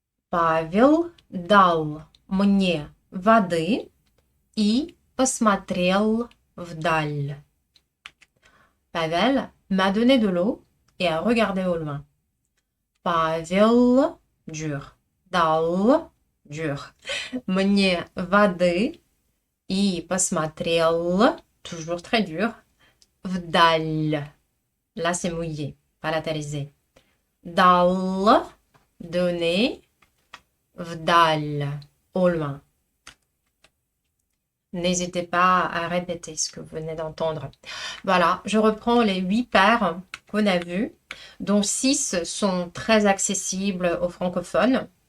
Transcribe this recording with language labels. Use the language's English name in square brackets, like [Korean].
[Russian] Павел дал мне воды и посмотрел вдаль. [French] Pavel m'a donné de l'eau et a regardé au loin. Павел, dur. Дал, dur. [Russian] Мне воды и посмотрел, [French] toujours très dur, [Russian] вдаль. [French] Là, c'est mouillé, palatalisé. Дал, donner, вдаль, au loin. N'hésitez pas à répéter ce que vous venez d'entendre. Voilà, je reprends les 8 paires qu'on a vues, dont 6 sont très accessibles aux francophones.